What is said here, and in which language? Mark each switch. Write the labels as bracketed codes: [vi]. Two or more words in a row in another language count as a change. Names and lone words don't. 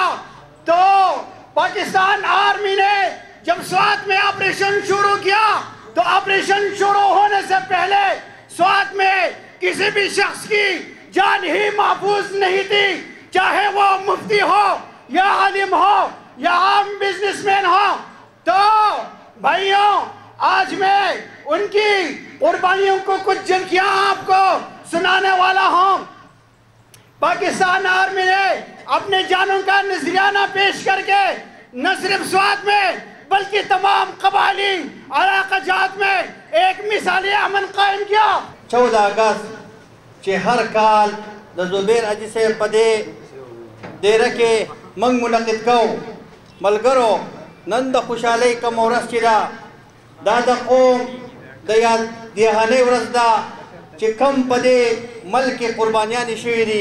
[ur] تو پاکستان آرمی نے جب سوات میں آپریشن شروع کیا تو آپریشن شروع ہونے سے پہلے سوات میں کسی بھی شخص کی جان ہی محفوظ نہیں تھی چاہے وہ مفتی ہو یا عالم ہو یا عام بزنس مین ہو تو بھائیوں آج میں ان کی قربانیوں کو کچھ جھلکیاں آپ کو سنانے والا ہوں پاکستان آرمی نے اپنے جانوں کا نذرانہ پیش کر کے نہ صرف سوات میں بلکہ تمام قبائلی علاقہ جات میں ایک مثالی امن قائم کیا [ps] 14 اگست چې هر کال د زبیر حاجي صاحب په دې ډیره کې موږ منعقد کوو ملګرو نن د خوشحالۍ کومه ورځ چې ده دا د قوم د دهانۍ ورځ ده چې کوم په دې ملک کې قربانیانې شوي دي